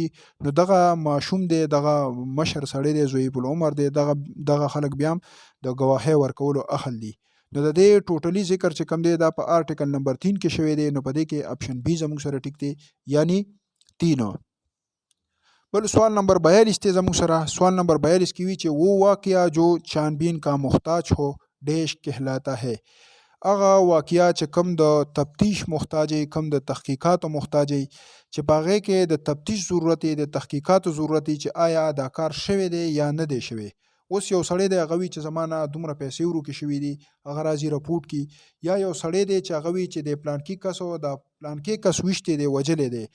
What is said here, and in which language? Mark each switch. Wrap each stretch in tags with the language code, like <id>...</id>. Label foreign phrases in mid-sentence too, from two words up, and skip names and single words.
<ps>نو دغه ماشوم دی دغه مشر سړی دی ضعیف العمر دی دغه خلک بیا هم د گواهی ورکولو اهل دي. نو د دې ټوټلی ذکر چې کم دی دا په آرټیکل نمبر 3 کې شوی دی. نو په دې کې اپشن بی زموږ سره ټیک دی یعنی 3. بل سوال نمبر 42 ته زموږ سره سوال نمبر 42 کې وی چې</ps> <ur>وہ واقعہ جو چھانبین کا محتاج ہو ڈیش کہلاتا ہے.</ur> <ps>هغه واقعیا چې کم د تفتیش محتاج کم د تحقیقاتو محتاج چې په هغې کې د تفتیش ضرورت د تحقیقاتو ضرورت چې آیا دا کار شوی دی یا نه دی شوی. اوس یو سړی دی هغه وي چې زمانه دومره پیسې ورکې شوي دي هغه راځي رپورټ کی، یا یو سړی دی چې هغه وي چې د پلانکي کس او د پلانکي کس ویشتی دی وجلی دی.</ps>